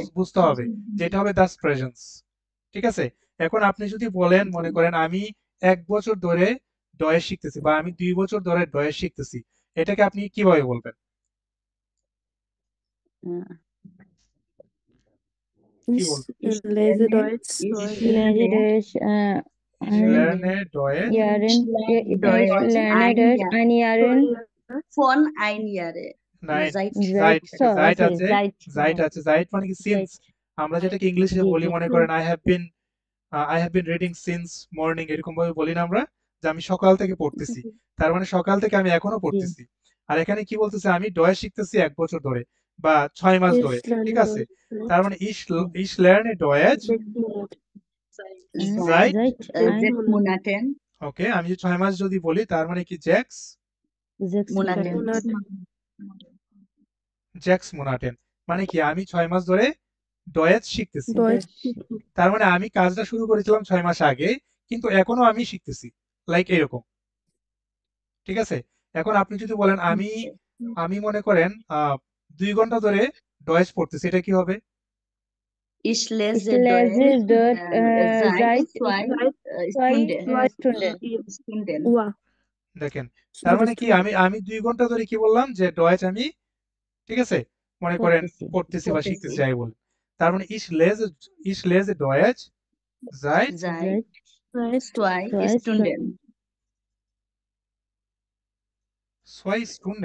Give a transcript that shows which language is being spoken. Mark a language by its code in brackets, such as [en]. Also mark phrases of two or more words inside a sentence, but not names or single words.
[bn] বুঝতে হবে যে এটা হবে [de] das Präsens. [bn] ঠিক আছে? এখন আপনি যদি বলেন জি মনে করেন আমি 1 বছর ধরে ডয়েস শিখতেছি, বা আমি 2 বছর ধরে ডয়েস শিখতেছি, এটাকে আপনি কিভাবে বলবেন? আহ, কি [de] ich [bn] বলবেন? [de] ich lese lerne Deutsch ich Ich lerne Deutsch Ich ein lerne Deutsch Jahren. ich lerne Ich Deutsch lerne ein Deutsch Jahr ein Jahren. von ein Jahre nein seit Seit, seit seit sorry, [bn] আছে [de] seit, seit আছে seit মানে কি since। seit. [bn] আমরা যেটাকে ইংলিশে জি বলি জি [en] মনে করেন I have been reading since morning, [bn] এরকম ভাবে বলি না আমরা যে আমি সকাল থেকে পড়তেছি। তার মানে সকাল থেকে আমি এখনো জি পড়তেছি। আর এখানে কি বলতেছে? আমি ডয়েস শিখতেছি 1 বছর ধরে বা 6 মাস ধরে। [de] ich lerne [bn] ঠিক আছে? [de] Deutsch [bn] তার মানে [de] ich lerne Deutsch 6 Monate seit, seit ein 6 Monaten [bn] ওকে, আমি যে 6 মাস যদি বলি তার মানে কি sechs [de] 6 Monaten Monate Monaten, [bn] মানে কি আমি 6 মাস ধরে ডয়েচ শিখতেছি। [de] Deutsch [bn] তার মানে আমি কাজটা শুরু করেছিলাম 6 মাস আগে, কিন্তু এখনো আমি শিখতেছি। লাইক এরকম। ঠিক আছে? এখন আপনি যদি বলেন আমি আমি মনে করেন 2 ঘন্টা ধরে ডয়েচ পড়তেছি, এটা কি হবে? [de] ich Ich lese lese Deutsch dort seit seit 2 Stunden. Stunden wow [bn] দেখেন, তার মানে কি আমি আমি 2 ঘন্টা ধরে কি বললাম? যে ডয়েচ আমি, ঠিক আছে, মনে করেন পড়তেছি। পড়তেছি বা পড়তেছি। শিখতেছি যাই বলি। তার মানে [de] ich lese Deutsch seit seit Seit 2 2 Stunden 2 Stunden।